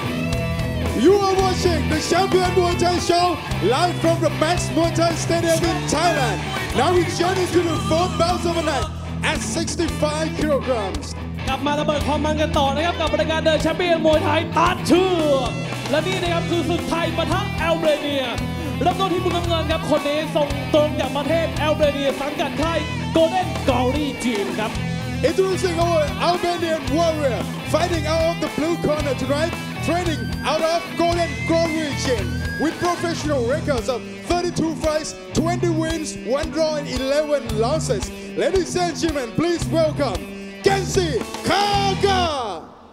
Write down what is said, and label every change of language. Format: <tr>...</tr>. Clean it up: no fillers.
<en>The Champion Muay Thai Show live from the Max Muay Thai Stadium in Thailand. Now we journey to the 4th bout of the night at 65 kilograms.</en> <th>กลับมาระเบิดความมันกันต่อนะครับกับรายการเดินแชมเปี้ยนมวยไทยตัดเชือกและนี่นะครับคือศึกไทยปะทะอัลเบเนียเริ่มต้นที่มุมน้ำเงินครับคนนี้ส่งตรงจากประเทศอัลเบเนียสังกัดค่ายโกลเด้นกอรี่ทีมครับ</th> <en>Introducing our Albanian warrior fighting out of the blue corner tonight, training out of Golden Glory Gym with professional records of 32 fights, 20 wins, 1 draw and 11 losses. Ladies and gentlemen, please welcome Genki Kaka.</en>